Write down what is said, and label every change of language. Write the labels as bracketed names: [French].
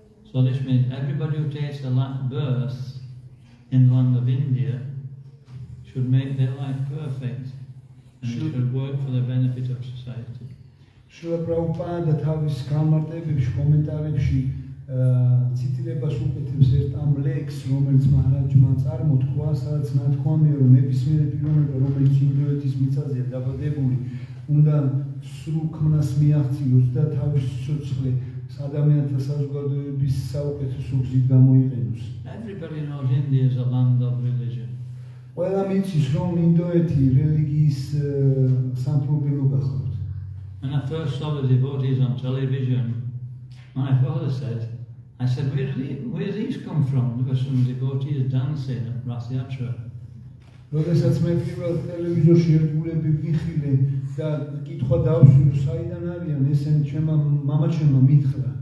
[English] So this means everybody who takes a birth in the land of India should make their life perfect. and it should work for the benefit of society. [Georgian] შრილა პრაბჰუპადა თავის გამარტებებში, კომენტარებში ციტირებას უკეთებს ერთ ამ ლექს, რომელიც მაჰარაჯმა წარმოთქვა, სადაც ნათქვამია, რომ ნებისმიერი პიროვნება, რომელიც ინდოეთის მიწაზეა დაბადებული, უნდა სრულ ქმნას მიაღწიოს და თავის სიცოცხლე ადამიანთა საზოგადოების საუკეთესო გზით გამოიყენოს. [English] Everybody knows India is a land of religion. [Georgian] ყველა მიცის, რომ ინდოეთი რელიგიის სამფლობელო გახლავთ. [English] When I first saw the devotees on television, my father said, I said, where do these come from? There were some devotees dancing at Rath Yatra. [Georgian] როდესაც მე პირველ ტელევიზორში ერთგულები ვიხილე და კითხვა დავსვი, რომ საიდან არიან ესენი, ჩემმა მამაჩემმა მითხრა.